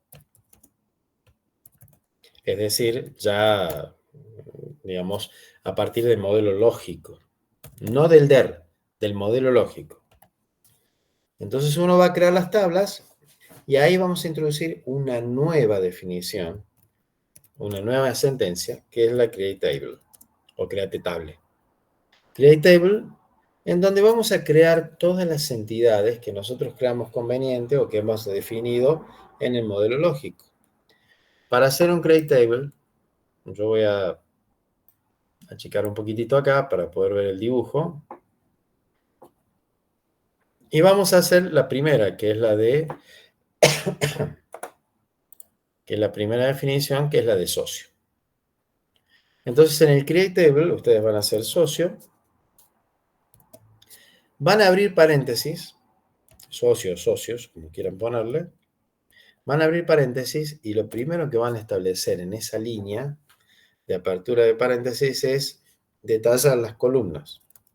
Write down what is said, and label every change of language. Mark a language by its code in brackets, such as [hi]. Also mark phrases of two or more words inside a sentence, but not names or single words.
[es] Es decir, ya, digamos, a partir del modelo lógico. No del DER, del modelo lógico. Entonces uno va a crear las tablas y ahí vamos a introducir una nueva definición, una nueva sentencia, que es la [en] create table [es] o [en] create table. Create table, [es] en donde vamos a crear todas las entidades que nosotros creamos conveniente o que hemos definido en el modelo lógico. Para hacer un [en] create table, [es] yo voy a achicar un poquitito acá para poder ver el dibujo. Y vamos a hacer la primera, que es la de que es la primera definición, que es la de socio. Entonces, en el [en] create table, [es] ustedes van a hacer socio, van a abrir paréntesis, socios, como quieran ponerle, van a abrir paréntesis y lo primero que van a establecer en esa línea de apertura de paréntesis es detallar las columnas.